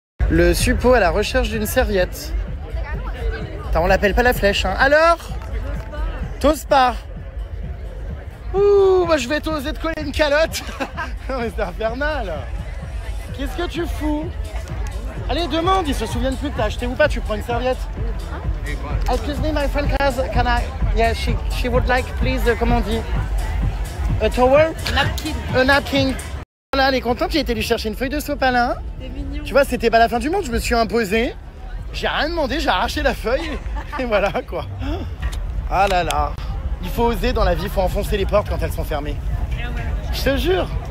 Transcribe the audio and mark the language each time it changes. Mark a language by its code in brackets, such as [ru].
[fr] Le suppôt à la recherche d'une serviette. Attends, on l'appelle pas la flèche. Hein. Alors? T'oses pas? Ouh, bah je vais t'oser te coller une calotte. Non mais c'est infernal. Qu'est-ce que tu fous? Allez, demande, ils se souviennent plus que t'as acheté ou pas, tu prends une serviette. [en] Excuse me, my friend, can I... Yeah, she would like, please, [fr] comment on dit? [en] A towel? Napkin. A napkin. [fr] Voilà, elle est contente, j'ai été lui chercher une feuille de sopalin. C'est mignon. Tu vois, c'était pas la fin du monde, je me suis imposé. J'ai rien demandé, j'ai arraché la feuille. Et voilà, quoi. Ah là là. Il faut oser dans la vie, il faut enfoncer les portes quand elles sont fermées. Je te jure.